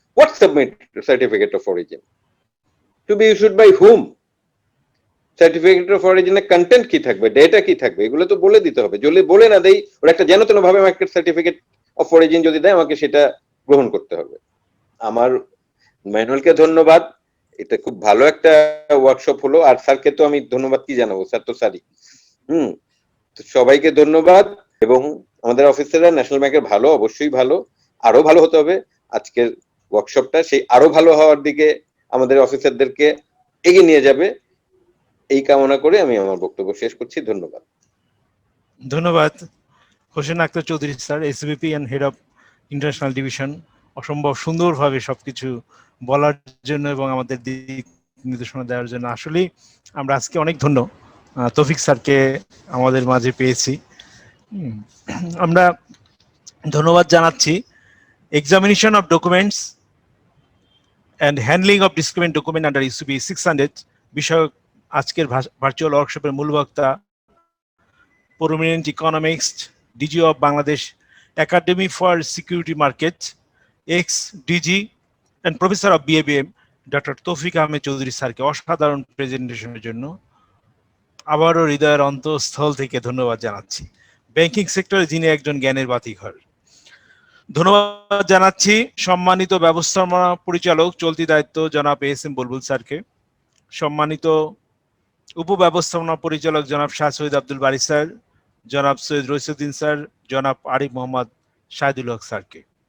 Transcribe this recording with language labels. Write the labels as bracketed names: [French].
[English] What certificate of origin? To be issued by whom? [Bangla] Certificate of অরিজিনের content কি থাকবে, data কি থাকবে, এগুলো তো বলে দিতে হবে। যদি বলে না দেই, ওর একটা যেন তেন ভাবে আমাকে সার্টিফিকেট অফ অরিজিন যদি দেয় আমাকে সেটা গ্রহণ করতে হবে। আমার ম্যানুয়ালকে ধন্যবাদ, এটা খুব ভালো একটা ওয়ার্কশপ হলো। আর স্যারকে তো আমি ধন্যবাদ কি জানাবো, স্যার তো স্যারই। তো সবাইকে ধন্যবাদ। এবং আমাদের অফিসাররা ন্যাশনাল ব্যাংকের ভালো, অবশ্যই ভালো, আরো ভালো হতে হবে। আজকের ওয়ার্কশপটা সেই আরো ভালো হওয়ার দিকে আমাদের অফিসারদেরকে এগিয়ে নিয়ে যাবে, এই কামনা করে আমি আমার বক্তব্য শেষ করছি। ধন্যবাদ। ধন্যবাদ Hossain Akter Chowdhury sir, SBP and head of international division, অসম্ভব সুন্দরভাবে সবকিছু বলার জন্য এবং আমাদের দিক নির্দেশনা দেওয়ার জন্য। আসলে আমরা আজকে অনেক ধন্য তৌফিক স্যারকে আমাদের মাঝে পেয়েছি। আমরা ধন্যবাদ জানাচ্ছি [English] examination of documents and handling of discriminant document under UCB 600 [Bangla] বিষয়ক আজকের ভার্চুয়াল ওয়ার্কশপের মূল বক্তা [English] prominent economist, DG of Bangladesh Academy for Security Markets, ex-DG and Professor of BABM, Dr. [Bangla] তৌফিক আহমেদ চৌধুরী স্যারকে অসাধারণ প্রেজেন্টেশনের জন্য আবারও হৃদয়ের অন্তঃস্থল থেকে ধন্যবাদ জানাচ্ছি। ব্যাংকিং সেক্টরে যিনি একজন জ্ঞানের বাতিঘর। ধন্যবাদ জানাচ্ছি সম্মানিত ব্যবস্থাপনা পরিচালক চলতি দায়িত্ব জনাব ASM বুলবুল স্যারকে, সম্মানিত উপব্যবস্থাপনা পরিচালক জনাব শাহ সৈয়দ আব্দুল বারী স্যার, জনাব সৈয়দ রইসুদ্দিন স্যার, জনাব আরিফ মোহাম্মদ শাহিদুল হক স্যারকে।